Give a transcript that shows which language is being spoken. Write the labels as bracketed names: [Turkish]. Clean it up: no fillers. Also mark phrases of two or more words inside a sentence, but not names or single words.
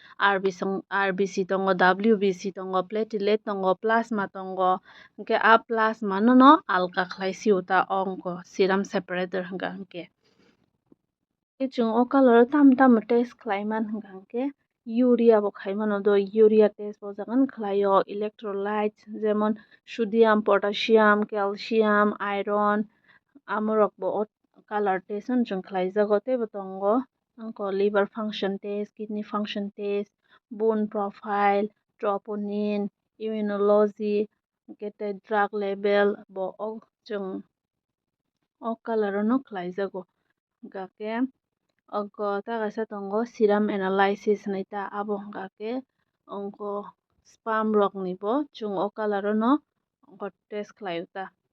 [Kok Borok] RBC tongo WBC tongo platelet tongo plasma tongo hangke a plasma no alka khlai siuta ongko [English] serum separator [Kok Borok] hangka hangke chung o color tam tam test khlaiman hingkangke urea bo khaimano do [English] urea test [Kok Borok] bo jagan khlaio electrolytes jemon [English] sodium potassium calcium [Kok Borok] iron amorok bo o [English] color test [Kok Borok] on chung khlaijago tebo tongo angko [English] liver function test kidney function test bone profile troponin immunology [Kok Borok] kete [English] drug level [Kok Borok] bo o chung o color no khlaijago hingkake oko ta kaisa tongo [English] serum analysis [Kok Borok] hinui ta abo hingka ke ongko sperm rok ni bo chung o color no ongko test khlaio ta.